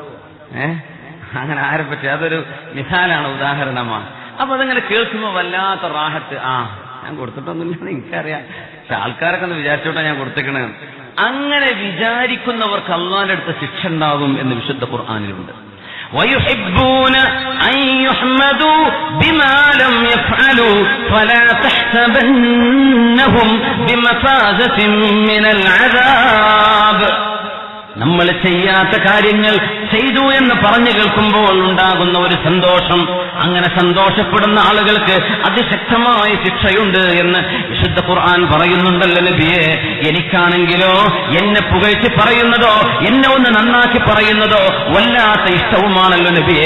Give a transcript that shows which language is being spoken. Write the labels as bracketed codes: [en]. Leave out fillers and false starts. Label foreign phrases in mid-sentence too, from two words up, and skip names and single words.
[ml] അങ്ങനെ ആരെ പറ്റി, അതൊരു മിസാലാണ്, ഉദാഹരണമാണ്. അപ്പൊ അതങ്ങനെ കേൾക്കുമ്പോൾ വല്ലാത്ത റാഹത്ത്. ഞാൻ കൊടുത്തിട്ടൊന്നുമില്ലെന്ന് എനിക്കറിയാം, പക്ഷെ ആൾക്കാരൊക്കെ ഒന്ന് വിചാരിച്ചോട്ടാ ഞാൻ കൊടുത്തേക്കണേ. അങ്ങനെ വിചാരിക്കുന്നവർക്ക് അള്ളാന്റെ അടുത്ത് ശിക്ഷ ഉണ്ടാകും എന്ന് വിശുദ്ധ ഖുർആനിലുണ്ട്. [ar] وَيُحِبُّونَ أَن يُحْمَدُوا بِمَا لَمْ يَفْعَلُوا فَلَا تَحْسَبَنَّهُمْ بِمَفَازَةٍ مِنَ الْعَذَابِ. [ml] നമ്മൾ ചെയ്യാത്ത കാര്യങ്ങൾ ചെയ്തു എന്ന് പറഞ്ഞു കേൾക്കുമ്പോൾ ഉണ്ടാകുന്ന ഒരു സന്തോഷം, അങ്ങനെ സന്തോഷപ്പെടുന്ന ആളുകൾക്ക് അതിശക്തമായ ശിക്ഷയുണ്ട് എന്ന് വിശുദ്ധ ഖുർആൻ പറയുന്നുണ്ടല്ലോ നബിയെ. എനിക്കാണെങ്കിലോ എന്നെ പുകഴ്ത്തി പറയുന്നതോ എന്നെ ഒന്ന് നന്നാക്കി പറയുന്നതോ വല്ലാത്ത ഇഷ്ടവുമാണല്ലോ നബിയെ.